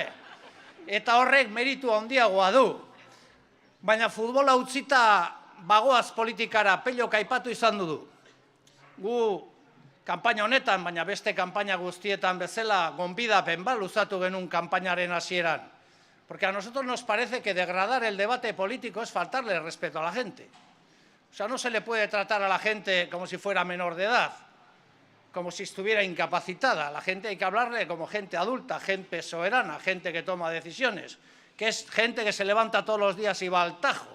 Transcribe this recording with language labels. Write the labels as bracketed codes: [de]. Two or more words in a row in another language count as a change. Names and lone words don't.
[eu] Eta horrek meritu handiagoa du. Baina futbola utzita bagoaz politikara Pelok aipatu izan du. Gu kanpaina honetan, baina beste kanpaina guztietan bezala, gonbidapen bat luzatu genuen kanpainaren hasieran. [es] Porque a nosotros nos parece que degradar el debate político es faltarle respeto a la gente. O sea, no se le puede tratar a la gente como si fuera menor de edad, como si estuviera incapacitada. A la gente hay que hablarle como gente adulta, gente soberana, gente que toma decisiones, que es gente que se levanta todos los días y va al tajo.